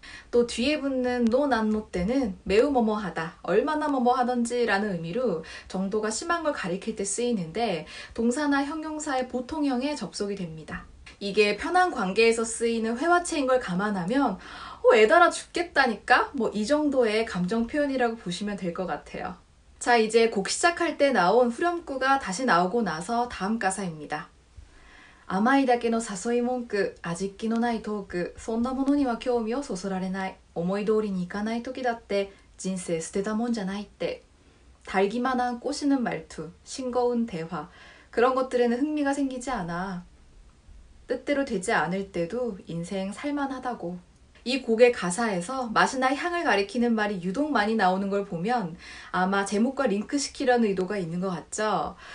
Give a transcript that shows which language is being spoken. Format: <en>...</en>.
<ko>또 뒤에 붙는 노난노 때는 매우 뭐뭐하다, 얼마나 뭐뭐하던지 라는 의미로 정도가 심한 걸 가리킬 때 쓰이는데 동사나 형용사의 보통형에 접속이 됩니다. 이게 편한 관계에서 쓰이는 회화체인 걸 감안하면 애달아 죽겠다니까? 뭐 이 정도의 감정 표현이라고 보시면 될 것 같아요. 자, 이제 곡 시작할 때 나온 후렴구가 다시 나오고 나서 다음 가사입니다.</ko> <ja>甘いだけの誘い文句、味気のないトーク、そんなものには興味をそそられない。思い通りにいかない時だって人生捨てたもんじゃないって.</ja> <ko>달기만 한 꼬시는 말투, 싱거운 대화, 그런 것들에는 흥미가 생기지 않아. 뜻대로 되지 않을 때도 인생 살만하다고. 이 곡의 가사에서 맛이나 향을 가리키는 말이 유독 많이 나오는 걸 보면 아마 제목과 링크시키려는 의도가 있는 것 같죠?</ko>